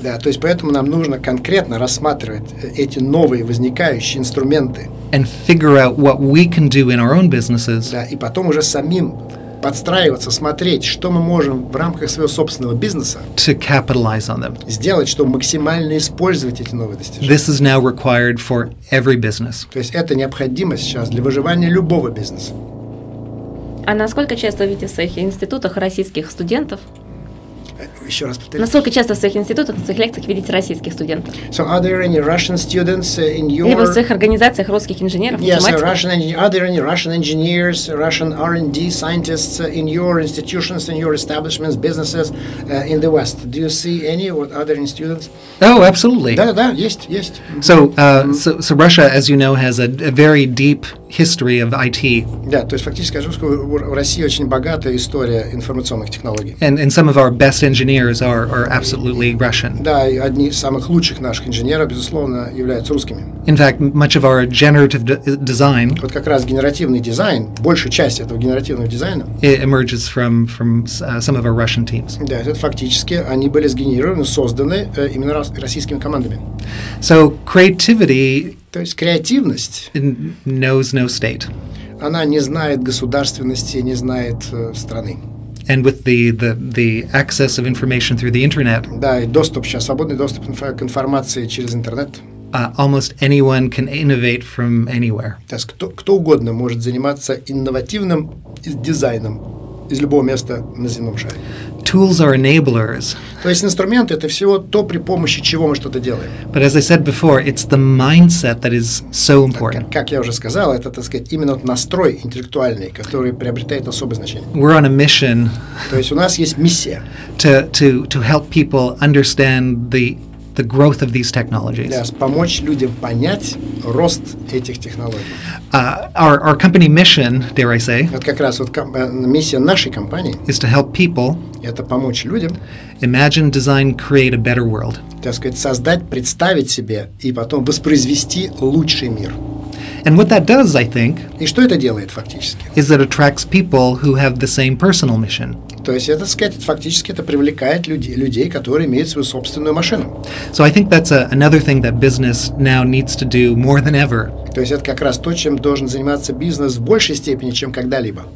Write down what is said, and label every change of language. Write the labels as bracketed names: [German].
[Russian] Да, то есть поэтому нам нужно конкретно рассматривать эти новые возникающие инструменты. [English] And figure out what we can do in our own businesses. [Russian] Да, и потом уже самим подстраиваться, смотреть, что мы можем в рамках своего собственного бизнеса [English] to capitalize on them. [Russian] сделать, чтобы максимально использовать эти новые достижения. [English] This is now required for every business. [Russian] То есть это необходимо сейчас для выживания любого бизнеса. А насколько часто вы видите в своих институтах российских студентов? Еще раз повторю. Насколько часто в своих институтах, в своих лекциях видите российских студентов? [English] So are there any Russian students in your... [Russian] Либо в своих организациях русских инженеров, математиков? [English] Yes, are there any Russian engineers, Russian R&D scientists in your institutions, in your establishments, businesses in the West? Do you see any or are there any students? Oh, absolutely. [Russian] Да, есть. [English] So Russia, as you know, has a very deep history of IT. [Russian] Да, то есть фактически скажу, что в России очень богатая история информационных технологий. [English] And some of our best engineers are absolutely Russian. [Russian] Да, и одни из самых лучших наших инженеров, безусловно, являются русскими. [English] In fact, much of our generative design [Russian] Вот как раз генеративный дизайн, большая часть этого генеративного дизайна [English] emerges from some of our Russian teams. [Russian] Да, это фактически они были сгенерированы, созданы именно российскими командами. [English] So creativity [Russian] То есть креативность [English] knows no state. [Russian] Она не знает государственности, не знает страны. [English] And with the access of information through the internet, [Russian] Да, и доступ сейчас, свободный доступ к информации через интернет. [English] Almost anyone can innovate from anywhere. [Russian] То есть кто угодно может заниматься инновативным дизайном из любого места на земном шаре. [English] Tools are enablers. [Russian] То есть инструменты — это всего то, при помощи чего мы что-то делаем. [English] But as I said before, it's the mindset that is so important. [Russian] Как я уже сказал, это, так сказать, именно вот настрой интеллектуальный, который приобретает особое значение. [English] We're on a mission. [Russian] То есть у нас есть миссия. [English] To help people understand the growth of these technologies. [Russian] Да, помочь людям понять рост этих технологий. [English] Our company mission, dare I say, [Russian] Вот как раз вот миссия нашей компании [English] is to help people [Russian] это помочь людям [English] imagine, design, create a better world. [Russian] Так сказать, создать, представить себе и потом воспроизвести лучший мир. [English] And what that does, I think, [Russian] И что это делает фактически? [English] is it attracts people who have the same personal mission. [Russian] То есть это, сказать, фактически это привлекает людей, которые имеют свою собственную машину. [English] So I think that's another thing that business now needs to do more than ever. [Russian] То есть это как раз то, чем должен заниматься бизнес в большей степени, чем когда-либо.